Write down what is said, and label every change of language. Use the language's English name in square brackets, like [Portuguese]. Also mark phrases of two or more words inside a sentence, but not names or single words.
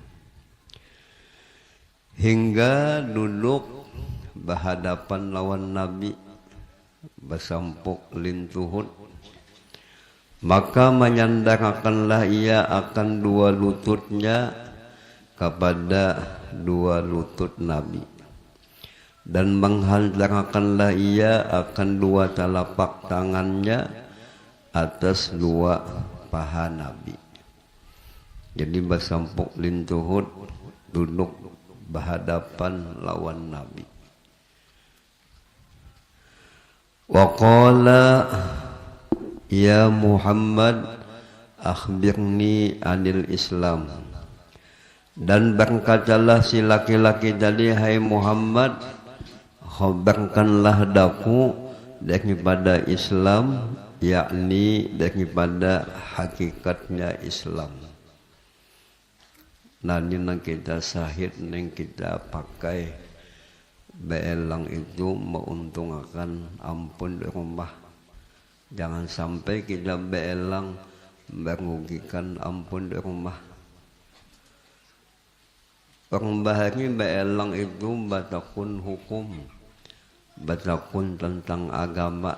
[Malay] Hingga duduk berhadapan lawan Nabi, bersampuk lintuhut, maka menyandarkanlah ia akan dua lututnya kepada dua lutut Nabi, dan menghantarkanlah ia akan dua telapak tangannya atas dua paha Nabi. Jadi bersampuk lintuhut, duduk berhadapan lawan Nabi. [Arabic] وقال يا محمد أخبرني عن الإسلام. [Malay] Dan berkatalah si laki-laki tadi, hai Muhammad, khabarkanlah daku daripada Islam, yakni daripada hakikatnya Islam. [Banjar] Nah, ini yang kita sahid, yang kita pakai beelang itu menguntungkan ampun di rumah. Jangan sampai kita beelang merugikan ampun di rumah. Orang bahari beelang itu batakun hukum, batakun tentang agama.